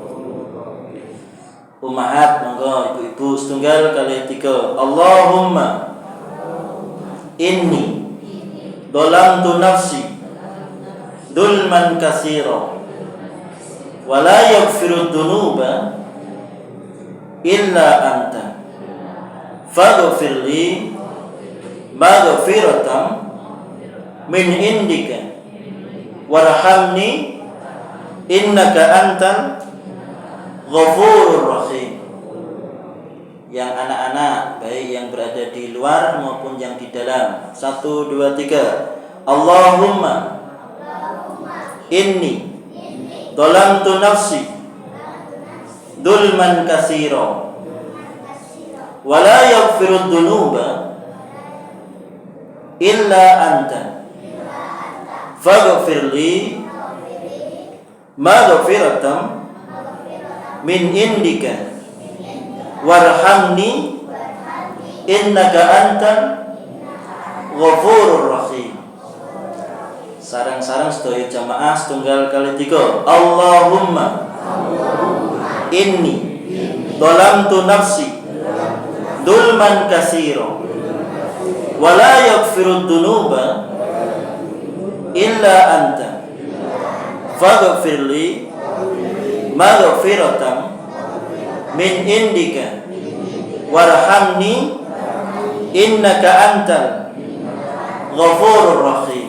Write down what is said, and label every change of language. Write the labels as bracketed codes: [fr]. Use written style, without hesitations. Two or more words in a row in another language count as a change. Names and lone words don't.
[jv] Ummahat monggo ibu-ibu setunggal kali 3. [ar] اللهم إني ظلمت نفسي ظلما كثيرا ولا يغفر الذنوب إلا أنت فاغفر لي مغفرة من عندك وارحمني إنك أنت الغفور الرحيم. [id] Yang anak-anak baik yang berada di luar maupun yang di dalam. 1, 2, 3. [ar] اللهم إني ظلمت نفسي ظلما كثيرا ولا يغفر الذنوب إلا أنت فاغفر لي مغفرة من عندك وارحمني إنك أنت الغفور الرحيم. [jv] Sarang-sarang sedaya jamaah setunggal kali 3. [ar] اللهم إني ظلمت نفسي ظلما كثيرا ولا يغفر الذنوب إلا أنت فاغفر لي مغفرة من عندك وارحمني إنك أنت الغفور الرحيم.